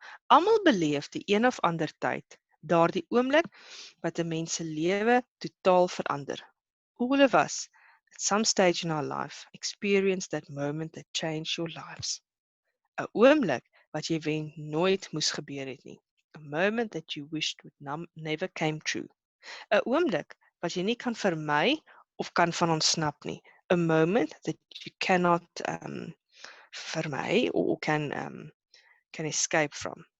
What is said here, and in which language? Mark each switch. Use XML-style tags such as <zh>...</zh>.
<af>Almal beleef die een of ander tyd, daardie oomblik wat 'n mens se lewe totaal verander.</af> <en>All of us, at some stage in our life, experience that moment that changed your lives.</en> <af>'n Oomblik wat jy wen nooit moes gebeur het nie.</af> <en>A moment that you wished would never came true.</en> <af>'n Oomblik wat jy nie kan vermy of kan van ontsnap nie.</af> <en>A moment that you cannot vermy or can escape from.</en>